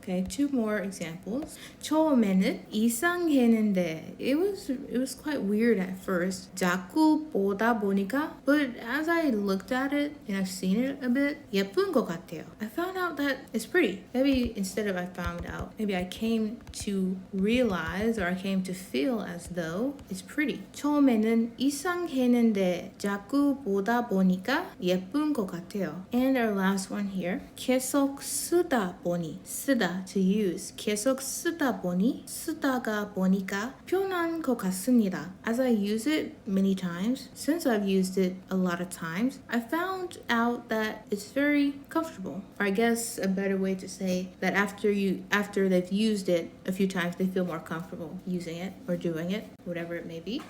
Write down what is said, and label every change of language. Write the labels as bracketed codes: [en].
[en] Okay, two more examples. [ko] 처음에는 이상했는데 [en] it was quite weird at first. [ko] 자꾸 보다 보니까, [en] but as I looked at it and I've seen it a bit, [ko] 예쁜 것 같아요. [en] I found out that it's pretty. Maybe instead of I found out, maybe I came to realize or I came to feel as though it's pretty. [ko] 처음에는 이상했는데 자꾸 보다 보니까 예쁜 것 같아요. [en] And our last one here. [ko] 계속 쓰다 보니, 쓰다, [en] to use. [ko] 계속 쓰다 보니까 편한 것 같습니다. [en] As I use it many times, since I've used it a lot of times, I found out that it's very comfortable. Or I guess a better way to say that after they've used it a few times, they feel more comfortable using it or doing it, whatever it may be.